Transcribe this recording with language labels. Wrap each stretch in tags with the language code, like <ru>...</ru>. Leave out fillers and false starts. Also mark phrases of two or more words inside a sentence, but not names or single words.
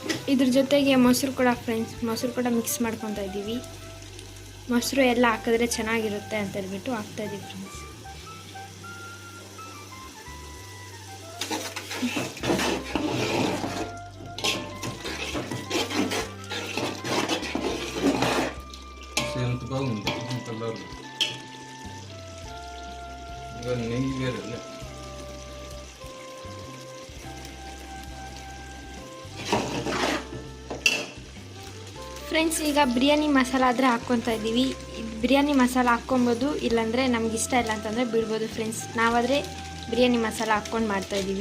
<kn>ಇದ್ರ ಜೊತೆಗೆ ಮೊಸರು ಕೂಡ ಫ್ರೆಂಡ್ಸ್, ಮೊಸರು ಕೂಡ ಮಿಕ್ಸ್ ಮಾಡ್ಕೊತಾ ಇದ್ದೀವಿ. ಮೊಸರು ಎಲ್ಲ ಹಾಕಿದ್ರೆ ಚೆನ್ನಾಗಿರುತ್ತೆ ಅಂತ ಹೇಳ್ಬಿಟ್ಟು ಹಾಕ್ತಾಯಿದ್ದೀವಿ ಫ್ರೆಂಡ್ಸ್.</kn> <te>ఎంత బాగుంది కలర్. ఇంకా నెయ్యి వేరే.</te> <kn>ಫ್ರೆಂಡ್ಸ್, ಈಗ ಬಿರಿಯಾನಿ ಮಸಾಲ ಆದರೆ ಹಾಕ್ಕೊತಾ ಇದ್ದೀವಿ. ಬಿರಿಯಾನಿ ಮಸಾಲ ಹಾಕ್ಕೊಬೋದು, ಇಲ್ಲಾಂದರೆ ನಮ್ಗೆ ಇಷ್ಟ ಇಲ್ಲ ಅಂತಂದರೆ ಬಿಡ್ಬೋದು ಫ್ರೆಂಡ್ಸ್. ನಾವಾದರೆ ಬಿರಿಯಾನಿ ಮಸಾಲ ಹಾಕ್ಕೊಂಡು ಮಾಡ್ತಾಯಿದ್ದೀವಿ.</kn>